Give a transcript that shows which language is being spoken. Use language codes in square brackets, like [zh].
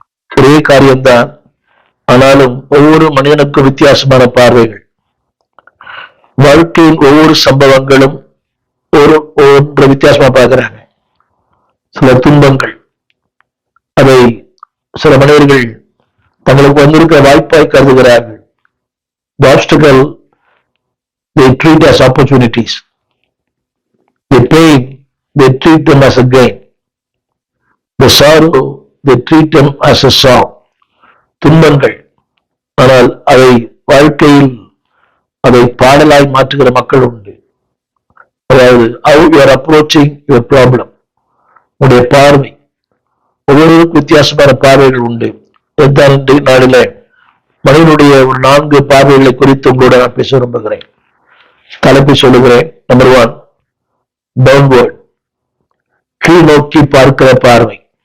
[ta] ஒரே காரியம்தான், ஆனாலும் ஒவ்வொரு மனிதனுக்கும் வித்தியாசமான பார்வைகள். வாழ்க்கையின் ஒவ்வொரு சம்பவங்களும் ஒன்று வித்தியாசமா பார்க்கிறாங்க. சில துன்பங்கள், அதை சில மனிதர்கள் தங்களுக்கு வந்திருக்கிற வாய்ப்பாய் கருதுகிறார்கள். [en] The obstacle they treat as opportunities. The pain they treat them as a gain. The sorrow they treat them as a song. [ta] துன்பங்கள், ஆனால் அதை வாழ்க்கையில் அதை பாடலாய் மாற்றுகிற மக்கள் உண்டு. அதாவது [en] how you are approaching your problem. [ta] உடைய பார்வை, ஒவ்வொருவருக்கும் வித்தியாசமான பார்வைகள் உண்டு. நாளில மனிதனுடைய ஒரு 4 பார்வைகளை குறித்து உங்களோட நான் பேச விரும்புகிறேன். தலைப்பை சொல்லுகிறேன். நம்பர் 1, டவுன்வர்ட், கீழ் நோக்கி பார்க்கிற பார்வை.